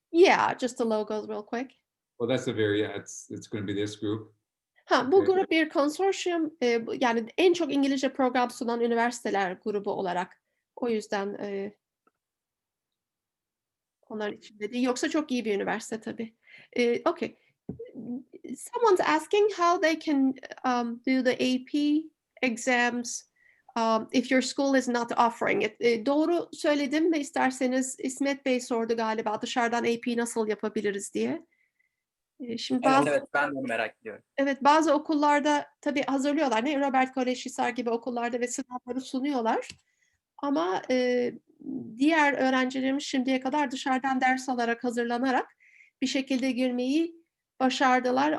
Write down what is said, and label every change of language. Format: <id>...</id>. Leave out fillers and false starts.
<en>Yeah, just the logos real quick. Well, that's it's going to be this group.</en> <tr>Bu grup bir konsorsiyum, yani en çok İngilizce program sunan üniversiteler grubu olarak. O yüzden onlar içinde değil. Yoksa çok iyi bir üniversite tabii.</tr> <en>Okay. Someone's asking how they can do the AP exams if your school is not offering it.</en> <tr>Doğru söyledim mi isterseniz İsmet Bey sordu galiba dışarıdan AP nasıl yapabiliriz diye. Şimdi Evet, ben de onu merak ediyorum. Evet, bazı okullarda tabii hazırlıyorlar. Ne Robert Kolej Hisar gibi okullarda ve sınavları sunuyorlar. Ama diğer öğrencilerimiz şimdiye kadar dışarıdan ders alarak, hazırlanarak bir şekilde girmeyi başardılar.</tr>